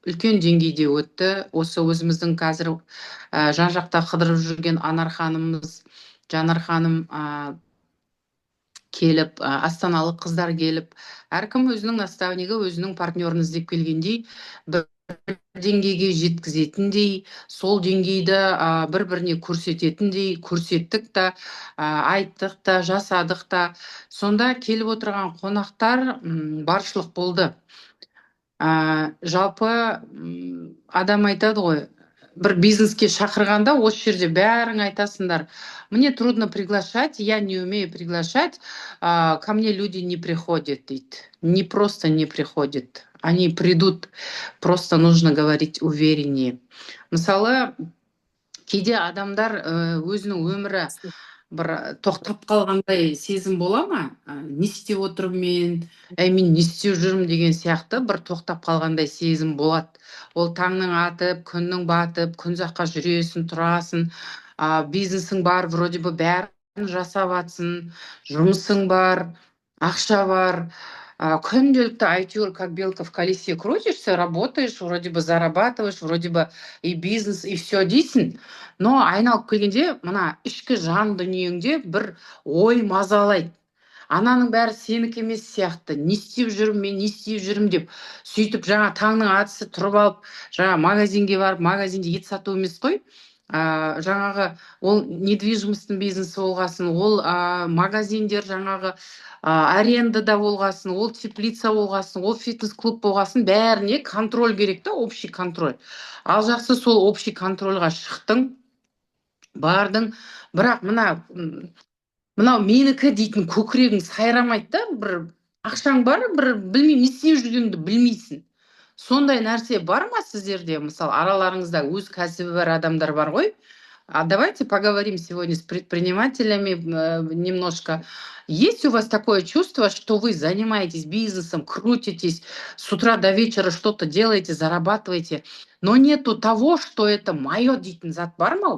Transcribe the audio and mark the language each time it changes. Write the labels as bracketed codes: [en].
[kk] Үлкен деңгейде өтті. Осы өзіміздің қазір жан-жақта қыдырып жүрген Анар ханымыз, Жанар ханым келіп, астаналық қыздар келіп, әркім өзінің наставнигі, өзінің партнерін іздеп келгендей, бір деңгейге жеткізетіндей, сол деңгейді бір-біріне көрсететіндей, көрсеттік та, айттық та, жасадық та. Сонда келіп отырған қонақтар баршылық болды. Жалпы адам айтады ғой, бір бизнеске шақырғанда осы жерде бәрің айтасыңдар. [ru] Мне трудно приглашать, я не умею приглашать, ко мне люди не приходят, [kk] дейді. [ru] Не просто не приходят, они придут, просто нужно говорить увереннее. [kk] Мысалы, кейде адамдар өзінің өмірі бір тоқтап қалғандай сезім бола ма? Не істеп отырмын мен? Мен не істеп жүрмін деген сияқты бір тоқтап қалғандай сезім болады. Ол таңның атып, күннің батып, күн жаққа жүресің, тұрасың, бизнесің бар, [ru] вроде бы [kk] бәрін жасап атсың, жұмысың бар, ақша бар. Күнделікті әйтеуір [ru] как белка в колесе крутишься, работаешь, вроде бы зарабатываешь, вроде бы и бизнес, и все [kk] дейсің. Но айналып келгенде мына ішкі жан дүниеңде бір ой мазалайды. Ананың бәрі сенікі емес сияқты. Не істеп жүрмін мен, не істеп жүрмін деп. Сөйтіп жаңа таңның атысы тұрып алып, жаңа магазинге барып, магазинде ет сату емес қой. Жаңағы ол недвижимостьтің бизнесі болғасын, ол магазиндер жаңағы арендада болғасын, ол теплица болғасын, ол фитнес-клуб болғасын, бәріне контроль керек та, [ru] общий контроль. [kk] Ал жақсы сол общий контрольға шықтың, бардың, бірақ мынау менікі дейтін көкірегің сайрамайды да, бір ақшаң бар, бір білмеймін, не істеп жүргеніңді білмейсің. Сондай нәрсе бар ма сіздерде? Мысалы, араларыңызда өз кәсібі бар адамдар бар ғой. [ru] Давайте поговорим сегодня с предпринимателями немножко. Есть у вас такое чувство, что вы занимаетесь бизнесом, крутитесь, с утра до вечера что-то делаете, зарабатываете, но нету того, что это мое [kk] дейтін зат бар ма?